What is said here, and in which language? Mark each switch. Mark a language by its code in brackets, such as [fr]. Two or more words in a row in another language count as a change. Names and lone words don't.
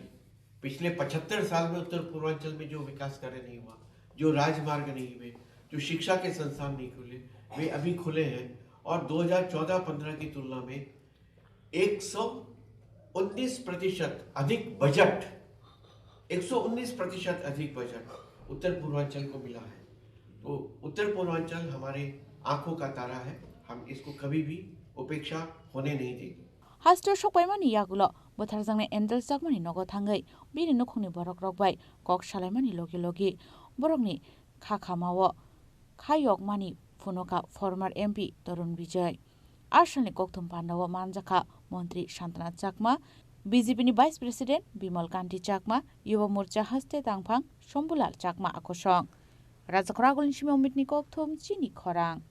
[hi] पिछले 75 साल में उत्तर पूर्वांचल में जो विकास कार्य नहीं हुआ, जो राजमार्ग नहीं हुए, जो शिक्षा के संस्थान नहीं खुले, वे अभी खुले हैं और 2014-15 की तुलना में 119% अधिक बजट, 119% अधिक बजट उत्तर पूर्वांचल को मिला है। तो उत्तर पूर्वांचल हमारे आंखों का तारा है, हम इसको कभी भी उपेक्षा होने नहीं देंगे। [brx] हास्टर सकबायमानि यागुल बोथारजांनि एन्डेल जागमानि नगो थांगै बिनि नखंनि बरक रकबाय कक सालायमानि लगे लगे बरकनि खाखामाव खायकमानि फुनका फर्मार एमपी तरुण विजय आसामनि गौतम पाण्डव मानजाखा मन्त्री शान्तना चाकमा बीजेपीनि [en] vice president [brx] बिमल कान्ति चाकमा युवा मोर्चा हस्ते तांफां शम्भुलाल चाकमा आकर्षण राजखरागुलनि सिमाव मिटनि गौतम चिनि खरां